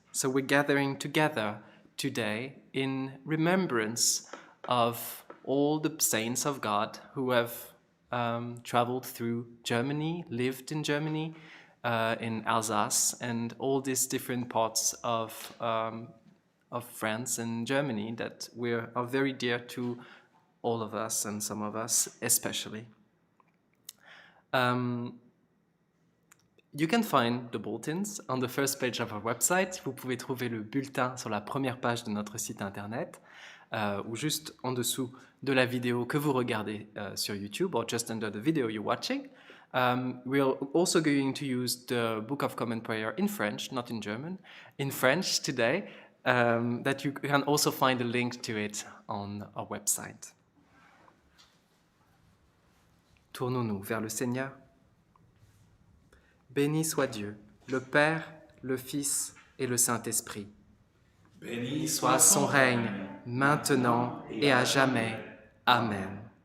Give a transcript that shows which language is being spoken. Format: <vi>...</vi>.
<en>So we're gathering together today in remembrance of all the saints of God who have traveled through Germany, lived in Germany, in Alsace, and all these different parts of France and Germany that are very dear to all of us and some of us especially. You can find the bulletins on the first page of our website.</en> <fr>Vous pouvez trouver le bulletin sur la première page de notre site internet ou juste en dessous de la vidéo que vous regardez sur YouTube</fr> <en>or just under the video you're watching. We're also going to use the Book of Common Prayer in French, not in German, in French today. That you can also find a link to it on our website.</en> <fr>Tournons-nous vers le Seigneur. Béni soit Dieu, le Père, le Fils et le Saint-Esprit. Béni Soit son règne, maintenant et à jamais. Amen.</fr>